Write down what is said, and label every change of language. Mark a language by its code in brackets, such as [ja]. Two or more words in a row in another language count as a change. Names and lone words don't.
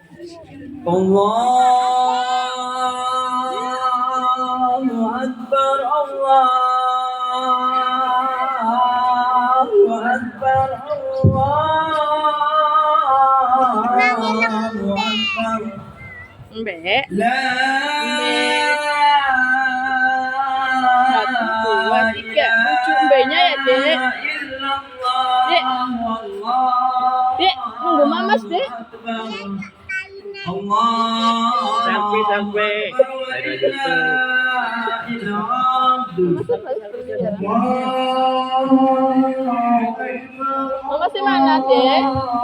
[ar] الله أكبر، الله أكبر، الله أكبر. [id] Mbak. La Satu, dua, tiga. Lucu mbaknya ya, Dek. Dek. Dek, nunggu Mamas, Dek. Sampai Mamas di mana, Dek?